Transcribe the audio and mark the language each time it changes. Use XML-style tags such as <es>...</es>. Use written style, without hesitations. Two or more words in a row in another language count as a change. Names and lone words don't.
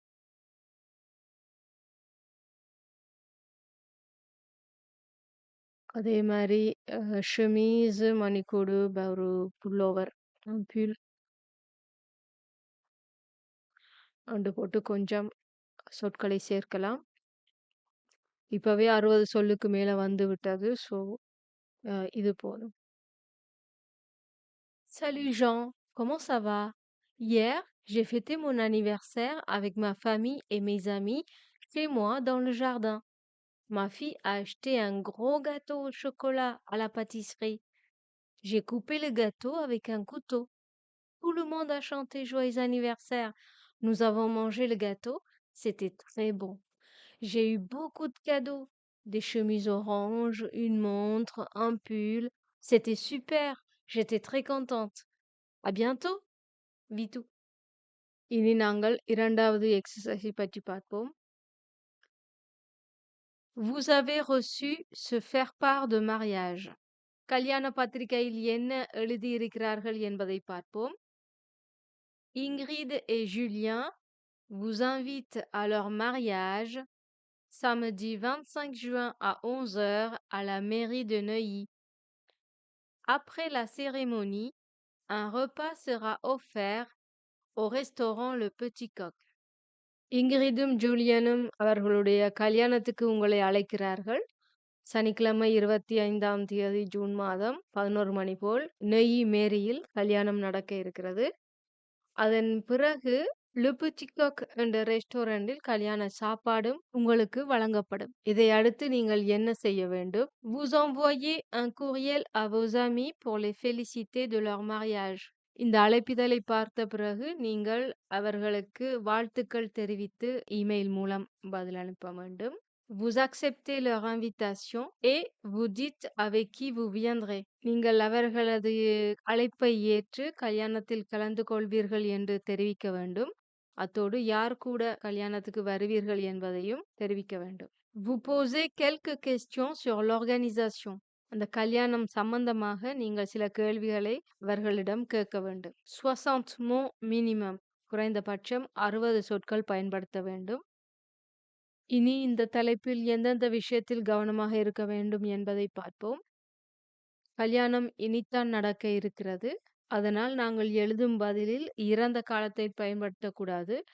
<ta>அதே மாரி ஷெமீஸ், மணிக்கோடு, ஒரு புல்லோவர், புல் என்று போட்டு கொஞ்சம் சொற்களை சேர்க்கலாம். இப்பவே 60 சொல்லுக்கு மேல வந்து விட்டது. ஸோ இது போதும்.</ta> <fr>Salut Jean, comment ça va? Hier, j'ai fêté mon anniversaire avec ma famille et mes amis chez moi dans le jardin. Ma fille a acheté un gros gâteau au chocolat à la pâtisserie. J'ai coupé le gâteau avec un couteau. Tout le monde a chanté joyeux anniversaire. Nous avons mangé le gâteau. C'était très bon. J'ai eu beaucoup de cadeaux. Des chemises oranges, une montre, un pull. C'était super. J'étais très contente. À bientôt, Vitu.</fr> <ta>இனி நாங்கள் இரண்டாவது எக்ஸசைஸை பற்றி பார்ப்போம்.</ta> <fr>Vous avez reçu ce faire part de mariage.</fr> <ta>கல்யாண பத்திரிகையில் என்ன எழுதியிருக்கிறார்கள் என்பதை பார்ப்போம்.</ta> <fr>Ingrid et Julien vous invitent à leur mariage samedi 25 juin à 11 heures à la mairie de Neuilly. Après la cérémonie, un repas sera offert au restaurant Le Petit Coq.</fr> <ta>இங்கிரிதும் ஜூலியனும் அவர்களுடைய கல்யாணத்துக்கு உங்களை அழைக்கிறார்கள். சனிக்கிழமை 25ஆம் தேதி ஜூன் மாதம் 11 மணி போல் நெய் மேரியில் கல்யாணம் நடக்க இருக்கிறது. அதன் பிறகு லுபுச்சிகாக் என்ற ரெஸ்டாரண்டில் கல்யாண சாப்பாடும் உங்களுக்கு வழங்கப்படும். இதை அடுத்து நீங்கள் என்ன செய்ய வேண்டும்?</ta> <fr>Vous envoyez un courriel à vos amis pour les féliciter de leur mariage.</fr> <ta>இந்த அழைப்பிதழை பார்த்த பிறகு நீங்கள் அவர்களுக்கு வாழ்த்துக்கள் தெரிவித்து இமெயில் மூலம் பதில் அனுப்ப வேண்டும்.</ta> <fr>Vous acceptez leur invitation et vous dites avec qui vous viendrez.</fr> <ta>நீங்கள் அவர்களது அழைப்பை ஏற்று கல்யாணத்தில் கலந்து கொள்வீர்கள் என்று தெரிவிக்க வேண்டும். அத்தோடு யார் கூட கல்யாணத்துக்கு வருவீர்கள் என்பதையும் தெரிவிக்க வேண்டும்.</ta> <fr>Vous posez quelques questions sur l'organisation.</fr> <ta>அந்த கல்யாணம் சம்பந்தமாக நீங்கள் சில கேள்விகளை அவர்களிடம் கேட்க வேண்டும்.</ta> <fr>60 mots minimum.</fr> <ta>குறைந்தபட்சம் 60 சொற்கள் பயன்படுத்த வேண்டும். இனி இந்த தலைப்பில் எந்தெந்த விஷயத்தில் கவனமாக இருக்க வேண்டும் என்பதை பார்ப்போம். கல்யாணம் இனித்தான் நடக்க இருக்கிறது. அதனால் நாங்கள் எழுதும் பதிலில் இறந்த காலத்தை பயன்படுத்தக்கூடாது.</ta>